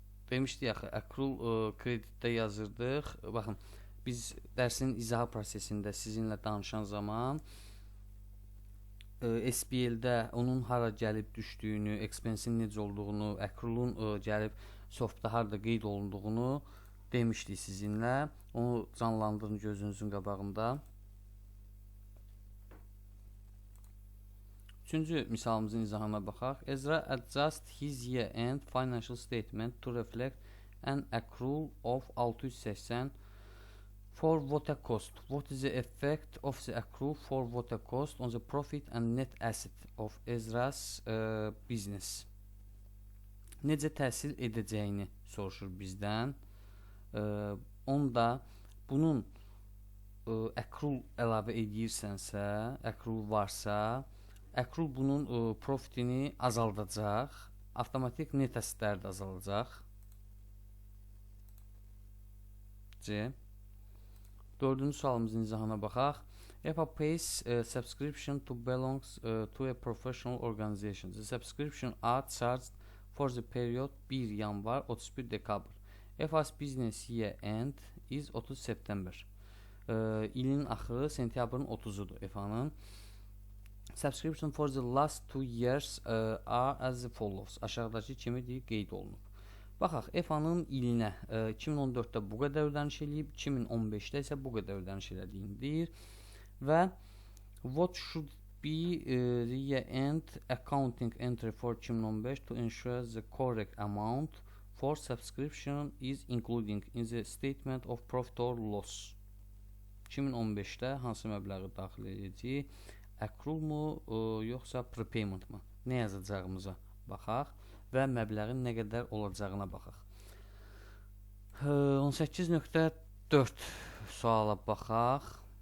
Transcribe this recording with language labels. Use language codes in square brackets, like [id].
[az] Demişdik axı, əkrul kreditdə yazırdıq. Baxın, biz dərsin izahı prosesində sizinlə danışan zaman SPL-də onun hara gəlib düşdüyünü, expense-in necə olduğunu, əkrulun gəlib softda harda qeyd olunduğunu demişdik sizinlə. Onu canlandırın gözünüzün qabağında. Üçüncü misalımızın izahına baxaq. [en] Ezra adjust his year-end financial statement to reflect an accrual of 680 for water cost. What is the effect of the accrual for water cost on the profit and net asset of Ezra's business? [az] Necə təsir edəcəyini soruşur bizdən. Onda bunun accrual əlavə edirsənsə, accrual varsa, accrual bunun profitini azaldacaq, avtomatik net əsətləri də azalacaq. C. Dördüncü sualımızın izahına baxaq. [en] EPA pays subscription to belongs to a professional organization. The subscription are charged for the period 1 yanvar 31 dekabr. EPA's business year end is 30 September. [az] İlin axırı sentyabrın 30-udur EPA-nın. Subscription for the last 2 years are as follows. Aşağıdakı kimi deyil, qeyd olunub. Baxaq, EPA-nın ilinə 2014-də bu qədər ödəniş eləyib, 2015-də isə bu qədər ödəniş elədiyini deyir. [en] Və what should be the year-end accounting entry for 2015 to ensure the correct amount for subscription is including in the statement of profit or loss. [az] 2015-də hansı məbləği daxil edəcəyik? Accrual mu, yoxsa prepayment mı? Nə yazacağımıza baxaq və məbləğin nə qədər olacağına baxaq. 18.4 suala baxaq.